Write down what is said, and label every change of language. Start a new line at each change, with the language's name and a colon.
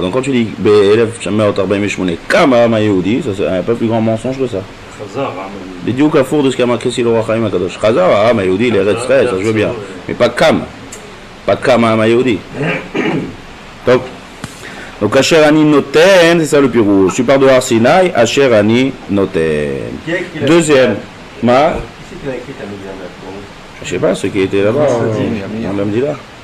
French: Donc quand tu dis
Hebrew: ב-1948 קם העם היהודי,
French: ça c'est un peu plus grand mensonge que ça.
Hebrew: Chazar, בדיוק הפוך
French: de ce qu'a marqué sur le Roi Chaim הקדוש.
Hebrew: חזר העם היהודי לארץ ישראל,
French: ça je veux bien. Mais pas
Hebrew: קם. pas קם העם היהודי.
French: Donc Asher Ani Noten, c'est ça le pirouge. Tu pars de Har Sinaï, Asher Ani Noten. Deuxième. Ma Qui c'est qui a écrit ta Megillah maintenant? Je sais pas, ceux qui étaient là-bas, on l'a dit là.